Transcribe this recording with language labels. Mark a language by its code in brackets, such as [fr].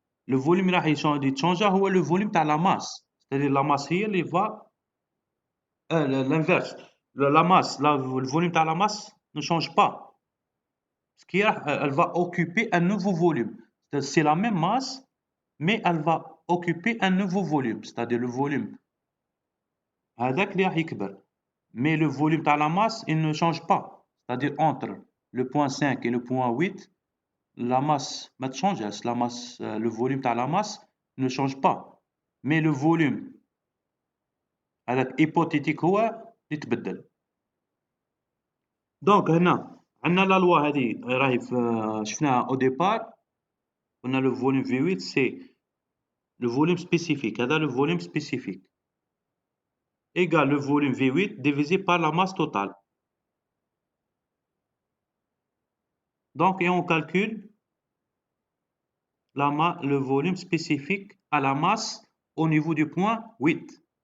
[fr] Le volume [ar] راح يتشانجا هو [fr] le volume [ar] تاع [fr] la masse. C'est-à-dire la masse [ar] هي اللي [fr] va l'inverse. La masse, le volume [ar] تاع [fr] la masse ne change pas. Ce qui est, elle va occuper un nouveau volume. C'est la même masse, mais elle va occuper un nouveau volume. C'est-à-dire le volume [ar] هذاك اللي راح يكبر. [fr] Mais le volume [ar] تاع [fr] la masse, il ne change pas. C'est-à-dire entre le point 5 et le point 8, la masse [ar] ما تشانجش. [fr] La masse, le volume [ar] تاع [fr] la masse ne change pas. Mais le volume [ar] هذاك [fr] hypothétique [ar] هو اللي يتبدل. دونك هنا عندنا لا لوا هذه راهي شفناها [fr] au départ. On a le volume V8, c'est le volume spécifique. [ar] هذا [fr] le volume spécifique égale le volume V8 divisé par la masse totale. Donc, et on calcule le volume spécifique à la masse au niveau du point 8.